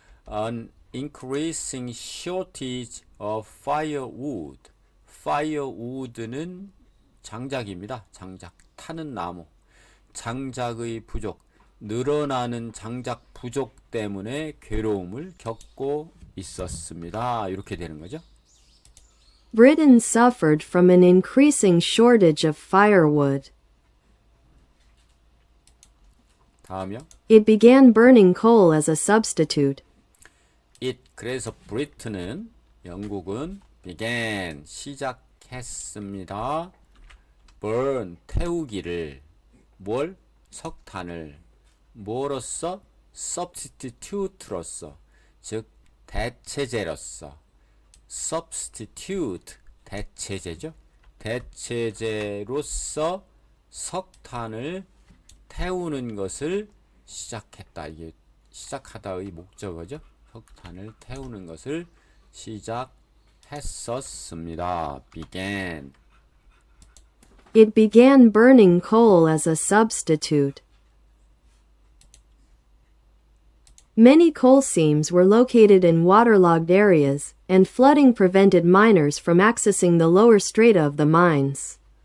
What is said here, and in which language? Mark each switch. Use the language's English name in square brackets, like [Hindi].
[English] An increasing shortage of firewood. [Korean] firewood는 장작입니다. 장작, 타는 나무. 장작의 부족, 늘어나는 장작 부족 때문에 괴로움을 겪고 있었습니다. 이렇게 되는 거죠. [English] Britain suffered from an increasing shortage of firewood. [Korean] 다음이요. [English] It began burning coal as a substitute. [Korean] 그래서 브리튼은, 영국은 began, 시작했습니다. burn, 태우기를, 뭘? 석탄을, 뭐로써? substitute로서, 즉 대체제로서. substitute, 대체제죠. 대체제로서 석탄을 태우는 것을 시작했다. 이게 시작하다의 목적어죠. 석탄을 태우는 것을 시작했었습니다. [English] began. It began burning coal as a substitute. Many coal seams were located in waterlogged areas, and flooding prevented miners from accessing the lower strata of the mines.